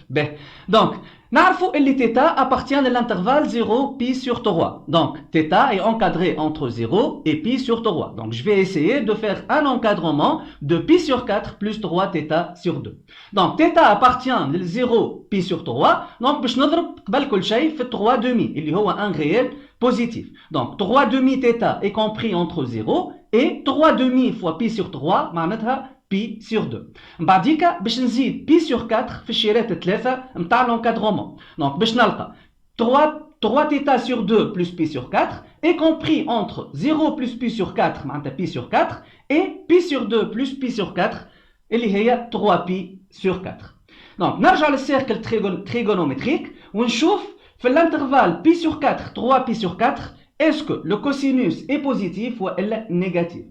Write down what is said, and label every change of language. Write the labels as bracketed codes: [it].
[ar] باهي [fr] donc [ar] نعرفوا اللي [fr] θ appartient à l'intervalle 0 pi sur 3. Donc θ est encadré entre 0 et pi sur 3. Donc je vais essayer de faire un encadrement de pi sur 4 plus 3 θ sur 2. Donc θ appartient à 0 pi sur 3. [ar] Donc باش نضرب قبل كل شيء في 3 demi اللي هو [fr] un réel positif. Donc 3 demi θ est compris entre 0 et 3 demi fois pi sur 3 معناتها pi sur 2. [ar] بعديكا باش نزيد pi sur 4 في الشيرات الثلاثة نتاع [fr] l'encadrement. Donc [ar] باش نلقى [fr] 3 θ sur 2 plus pi sur 4 est compris entre 0 plus pi sur 4 معناتها pi sur 4 et pi sur 2 plus pi sur 4 اللي هي 3 pi sur 4. Donc [ar] نرجع للسيركل [fr] trigonométrique [ar] ونشوف في [fr] l'intervalle pi sur 4 3 pi sur 4 est-ce que le cosinus est positif ou négatif.